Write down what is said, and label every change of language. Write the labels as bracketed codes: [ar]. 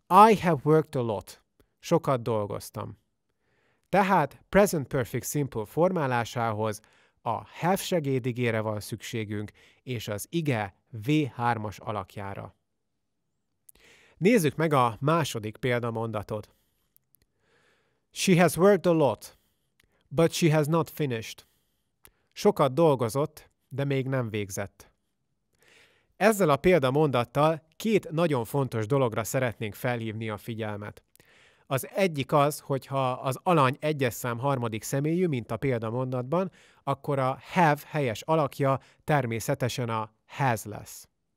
[en] I have worked a lot. [hu] Sokat dolgoztam. Tehát Present Perfect Simple formálásához a have segédigére van szükségünk, és az ige V3-as alakjára. Nézzük meg a második példamondatot. [en] She has worked a lot, but she has not finished. [hu] Sokat dolgozott, de még nem végzett. Ezzel a példamondattal két nagyon fontos dologra szeretnénk felhívni a figyelmet. Az egyik az, hogyha az alany egyes szám harmadik személyű, mint a példamondatban, akkor a have helyes alakja természetesen a has lesz.